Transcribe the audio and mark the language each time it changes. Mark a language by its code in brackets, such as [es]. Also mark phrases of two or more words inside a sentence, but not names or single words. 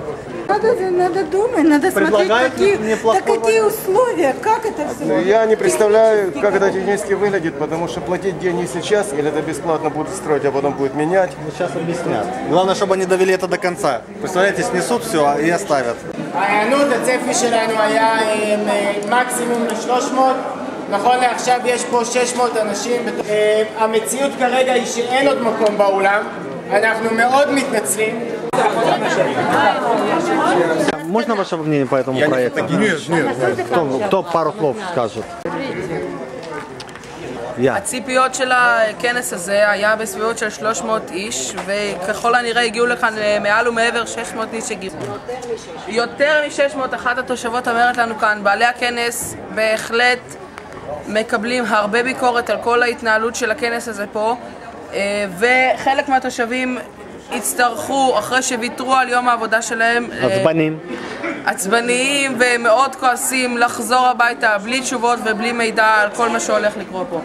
[ru] Надо думать, надо смотреть, какие условия, как это все. Я не представляю, как это технически выглядит, потому что платить деньги сейчас, или это бесплатно будут строить, а потом будет менять. Сейчас объяснят. Главное, чтобы они довели это до конца. Представляете, снесут все и оставят. [he] העיינות, הצפי שלנו היה מקסימום ל-300. נכון לעכשיו יש פה 600 אנשים. המציאות כרגע היא שאין עוד מקום באולם. אנחנו מאוד מתנצלים. [ru] Можно ваше мнение по этому проекту? Нет. Кто пару слов скажет? [he] הציפיות של הכנס הזה היה בסביבות של 300 איש, וככל הנראה הגיעו לכאן מעל ומעבר 600 איש הגיעו. יותר מ-600, אחת התושבות אומרת לנו כאן, בעלי הכנס בהחלט מקבלים הרבה ביקורת על כל ההתנהלות של הכנס הזה פה, וחלק מהתושבים הצטרכו, אחרי שוויתרו על יום העבודה שלהם, עצבניים ומאוד כועסים, לחזור הביתה בלי תשובות ובלי מידע על כל מה שהולך לקרות פה.